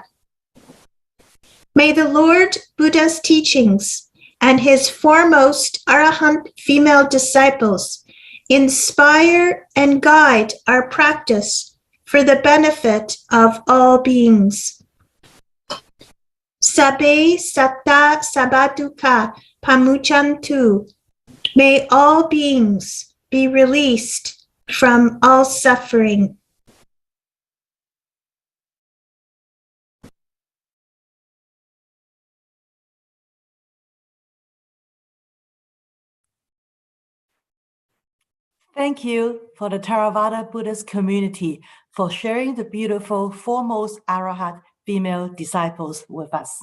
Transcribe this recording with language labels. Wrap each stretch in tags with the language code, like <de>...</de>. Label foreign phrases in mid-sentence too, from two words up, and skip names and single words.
<en>May the Lord Buddha's teachings and his foremost Arahant female disciples inspire and guide our practice for the benefit of all beings.</en> <pi>Sabe satta sabaduka pamuchantu.</pi> <en>May all beings be released from all suffering. Thank you for the Theravada Buddhist community for sharing the beautiful foremost Arahat female disciples with us.</en>